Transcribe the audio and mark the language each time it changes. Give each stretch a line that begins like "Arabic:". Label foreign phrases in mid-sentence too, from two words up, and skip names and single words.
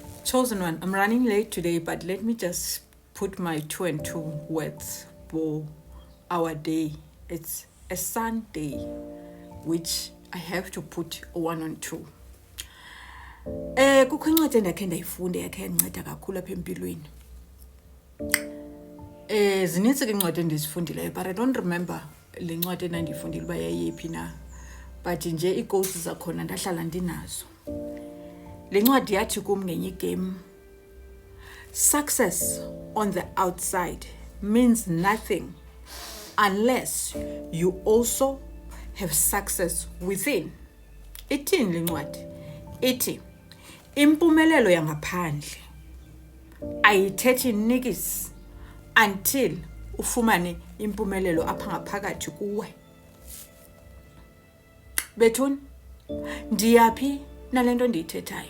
English: Chosen one, I'm running late today, but let me just put my 2 and 2 words for our day. It's a Sunday, which I have to put 1 and 2.
Xhosa: Kukho incwadi endakhe ndayifunde yakhe yandinceda kakhulu apha empilweni. Zinintsi ke incwadi endizifundileyo,
English: but I don't remember
Xhosa: le ncwadi endandiyifundile uba yayiphi na. But nje iiquotes zakhona ndahlala ndinazo. Le ncwadi yathi kum ngenye igame,
English: success on the outside means nothing unless you also have success within.
Xhosa: Ithini le ncwadi? Ithi impumelelo yangaphandle ayithethi nikisi until ufumane impumelelo apha ngaphakathi kuwe. Bethuni, ndiyaphi nalento ndiyithethayo?